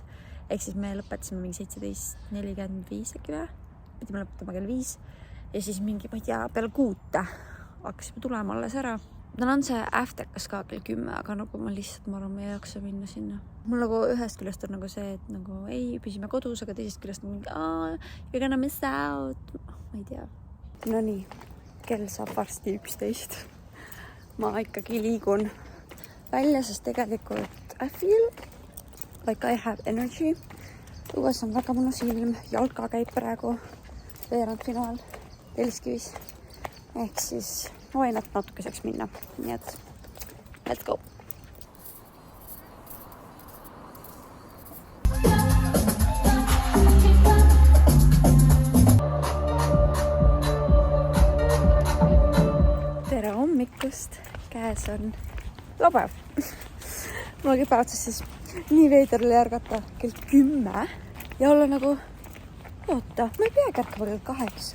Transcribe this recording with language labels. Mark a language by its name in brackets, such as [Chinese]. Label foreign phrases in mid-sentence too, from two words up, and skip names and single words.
[Estonian] Ehk siis me lõpetasime mingi 17:45 äkki või? Pidime lõpetama kell 5. Ja siis mingi, ma ei tea, peale 6 hakkasime tulema alles ära. Tal on see afterkas ka kell 10, aga nagu ma lihtsalt, ma arvan, ma ei jaksa minna sinna. Mul nagu ühest küljest on nagu see, et nagu ei, püsime kodus, aga teisest küljest on mingi, [English] you're gonna miss out. [Estonian] Ma ei tea. No nii, kell saab varsti 11. Ma ikkagi liigun välja, sest tegelikult [English] I feel like I have energy. [Estonian] Õues on väga mõnus ilm, jalka käib praegu veerandfinaal Telliskivis. Ehk siis vainat natukeseks minna. Nii et [English] let's go. [Estonian] Tere hommikust, käes on laupäev. Mul oli päevas siis nii veider oli ärgata kell 10 ja olla nagu, oota, ma ei peagi ärkama kell 8.